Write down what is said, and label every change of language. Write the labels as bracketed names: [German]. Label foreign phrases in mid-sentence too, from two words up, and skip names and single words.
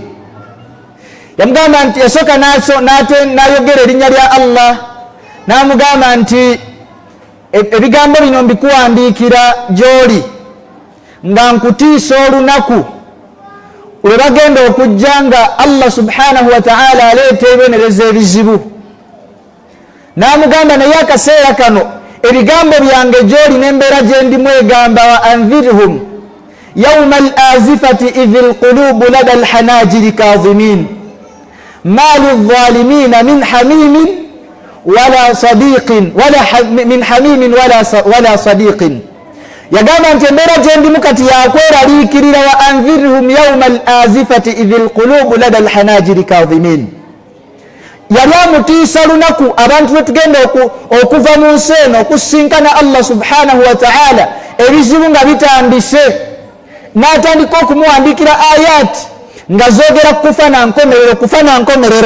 [Ganda] Yamugamba nti yasooka n'ayogera erinnya lya Allah n'amugamba nti ebigambo bino mbikuwandiikira gy'oli nga nkutiisa olunaku lwe bagenda okujja nga Allah [Arabic] سبحانه وتعالى [Ganda] aleeta ebibonerezo ebizibu. N'amugamba naye akaseera kano ebigambo byange gy'oli n'embeera gye ndimu egamba [Arabic] وأنذرهم يوم الآزفة إذ القلوب لدى الحناجر كاظمين ما للظالمين من حميم ولا صديق من حميم ولا صديق min hamimin wala sadiqin. [Ganda] Yagamba nti embeera gye ndimu kati yakweraliikirira [Arabic] وأنذرهم يوم الآزفة إذ القلوب لدى الحناجر كاظمين. [Ganda] Yali amutiisa lunaku abantu lwe tugenda okuva mu nsi eno okusinkana Allah [Arabic] سبحانه وتعالى [Ganda] ebizibu nga bitandise, n'atandika okumuwandiikira ayat nga zoogera kufa na nkomerero.